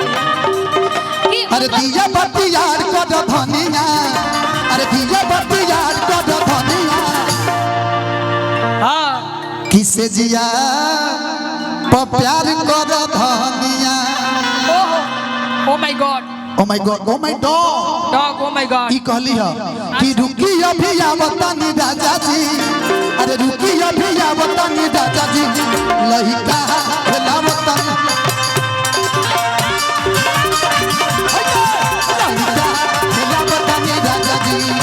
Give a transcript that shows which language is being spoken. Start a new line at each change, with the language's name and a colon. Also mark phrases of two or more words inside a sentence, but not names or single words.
Bhojpuri: अरे दिया बत्ती यार कर धनिया अरे दिया बत्ती यार कर धनिया हाँ किसे जिया प्यार कर धनिया
English: Oho oh my God Oh my God oh my dog Dog oh my God
Bhojpuri: ई कहली है कि रुकी अभी आवतनी राजा जी अरे रुकी अभी आवतनी राजा जी लहिका खेलावतनी लहिका खेलावतनी राजा जी